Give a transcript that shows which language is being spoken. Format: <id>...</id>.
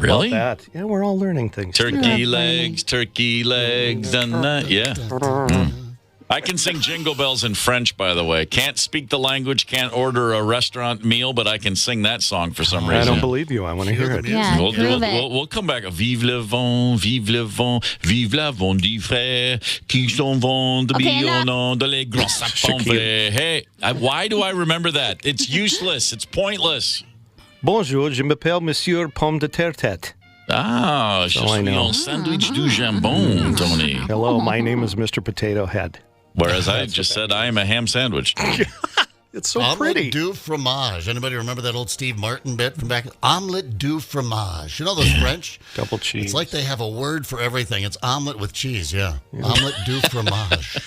<en>Really? about that? Yeah, we're all learning things. Turkey legs, and that. Yeah. I can sing Jingle Bells in French, by the way. Can't speak the language, can't order a restaurant meal, but I can sing that song for some reason. I don't believe you. I want to hear it. Yeah, We'll come back.</en> <fr>Vive le vent, vive la vent du frère, qui s'en vont de au nom de les grands sapins verts.</fr> <en>Hey, why do I remember that? It's useless. It's pointless.</en> <fr>Bonjour, je m'appelle Monsieur Pomme de Terre Tête. Ah, je suis un sandwich du jambon, Tony.</fr> <en>Hello, my name is Mr. Potato Head. Whereas I just said I am a ham sandwich. It's so</en> <fr>Omelette</fr> <en>pretty.</en> <fr>du fromage.</fr> <en>Anybody remember that old Steve Martin bit from back?</en> <fr>Omelette du fromage.</fr> <en>You know those French? Double cheese. It's like they have a word for everything. It's omelet with cheese, yeah.</en> <fr>Omelette du fromage.</fr>